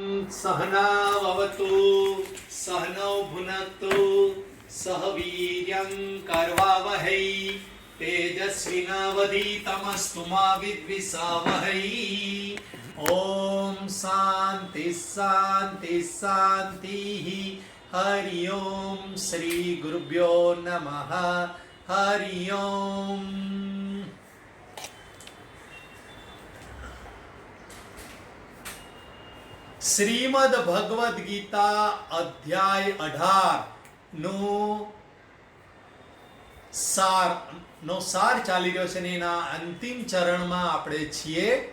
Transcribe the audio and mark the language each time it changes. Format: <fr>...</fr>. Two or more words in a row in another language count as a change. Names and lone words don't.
<sa>सहनाववतु सहनौ भुनक्तु सह वीर्यं करवावहै तेजस्विनावधीतमस्तु मा विद्विषावहै। ओम शांति शांति शांति। हरि ओम श्री गुरुभ्यो नमः। हरि ओम।</sa> <gu>શ્રીમદ ભગવદ ગીતા અધ્યાય 18 નો સાર ચાલી રહ્યો છે ને એના અંતિમ ચરણમાં આપણે છીએ।</gu>